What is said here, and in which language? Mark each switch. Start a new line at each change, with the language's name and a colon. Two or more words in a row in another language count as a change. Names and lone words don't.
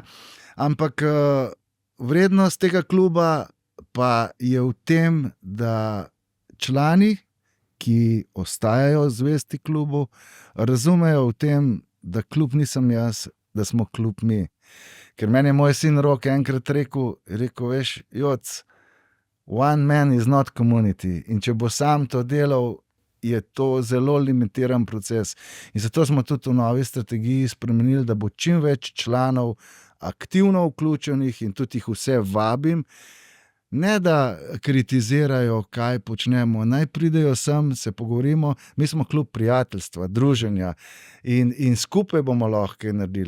Slovenian: Ampak vrednost tega kluba pa je v tem, da člani, ki ostajajo zvesti klubu, razumejo v tem, da klub nisem jaz, da smo klub mi. Ker meni je moj sin Rok enkrat rekel, veš,
English: Joc, one man is not community.
Slovenian: In če bo sam to delal, je to zelo limitiran proces. In zato smo tudi v novi strategiji spremenili, da bo čim več članov aktivno vključenih in tudi jih vse vabim, ne da kritizirajo, kaj počnemo, naj pridejo sem, se pogovorimo, mi smo klub prijateljstva, druženja in skupaj bomo lahko kaj naredili.